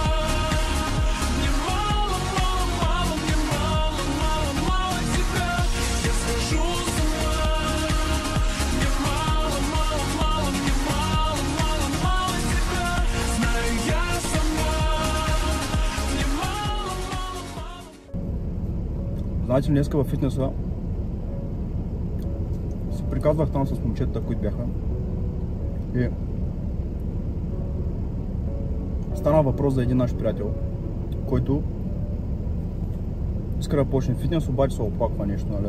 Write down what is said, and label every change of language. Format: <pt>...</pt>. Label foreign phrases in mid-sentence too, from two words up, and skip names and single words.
<ru>Мне мало, мало, мало, мне мало, мало, мало тебя. Я схожу с ума. Мне мало, мало, мало, мне мало, мало, мало тебя. Знаю я сама. Мне мало, мало, мало.</ru> <bg>Знаете, днеска във фитнеса се приказвах там с момчетата, които бяха. И стана въпрос за един наш приятел, който иска да почне фитнес, обаче се оплаква нещо, нали?</bg>